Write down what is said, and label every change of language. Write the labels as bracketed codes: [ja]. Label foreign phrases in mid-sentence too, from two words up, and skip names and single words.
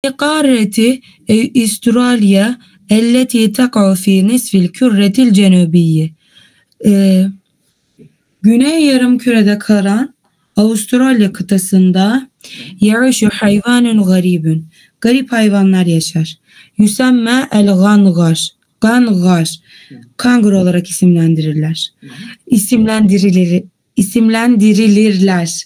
[ar] قارة استراليا التي تقع في نصف الكرة الجنوبية. [tr] Güney yarımkürede kalan Avustralya kıtasında [ar] يعيش حيوان غريب. [tr] Garip hayvanlar yaşar. [ar] يسمى الكنغر. Gangar. [tr] Kanguru olarak isimlendirilirler.